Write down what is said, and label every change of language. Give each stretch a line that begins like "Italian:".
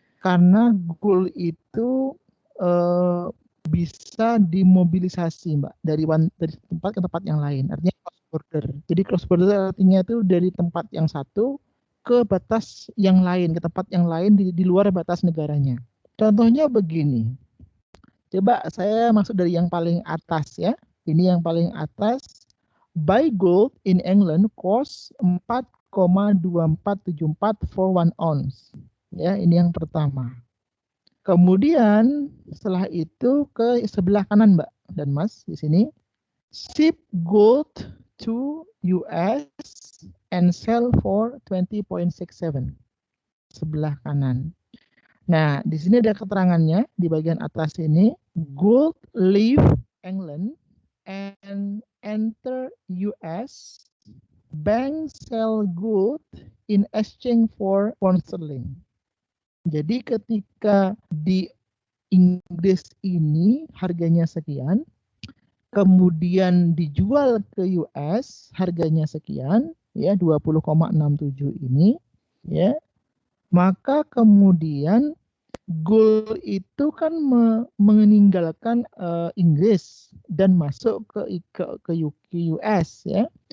Indonesian: Karena gold itu bisa dimobilisasi Mbak dari tempat ke tempat yang lain. Artinya cross border. Jadi cross border artinya itu dari tempat yang satu ke batas yang lain, ke tempat yang lain di luar batas negaranya. Contohnya begini. Coba saya masuk dari yang paling atas ya. Ini yang paling atas.
English: Buy gold in England cost 4,2474 for 1 ounce.
Indonesian: Ya, ini yang pertama. Kemudian setelah itu ke sebelah kanan, Mbak dan Mas di sini.
English: Ship gold to US and sell for 20.67.
Indonesian: Sebelah kanan. Nah, di sini ada keterangannya di bagian atas ini.
English: Gold leave England and enter US. Bank sell gold in exchange for pound sterling.
Indonesian: Jadi ketika di Inggris ini harganya sekian, kemudian dijual ke US harganya sekian, ya 20,67 ini, ya. Maka kemudian gold itu kan meninggalkan Inggris dan masuk ke US, ya.